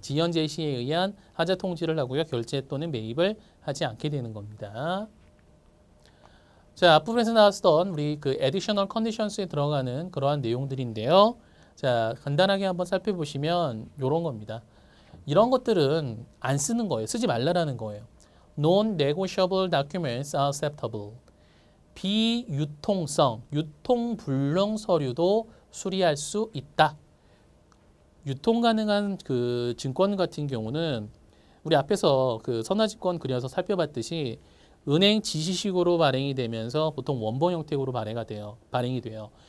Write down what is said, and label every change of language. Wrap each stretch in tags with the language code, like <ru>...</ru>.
<ko>지연 제시에 의한 하자 통지를 하고요. 결제 또는 매입을 하지 않게 되는 겁니다. 자, 앞부분에서 나왔던 우리 그 additional conditions에 들어가는 그러한 내용들인데요. 자, 간단하게 한번 살펴보시면 이런 겁니다. 이런 것들은 안 쓰는 거예요. 쓰지 말라라는 거예요.</ko> <en>Non-negotiable documents are acceptable.</en> <ko>비유통성, 유통불능 서류도 수리할 수 있다. 유통 가능한 그 증권 같은 경우는 우리 앞에서 그 선화증권 그려서 살펴봤듯이 은행 지시식으로 발행이 되면서 보통 원본 형태로 발행이 돼요.</ko>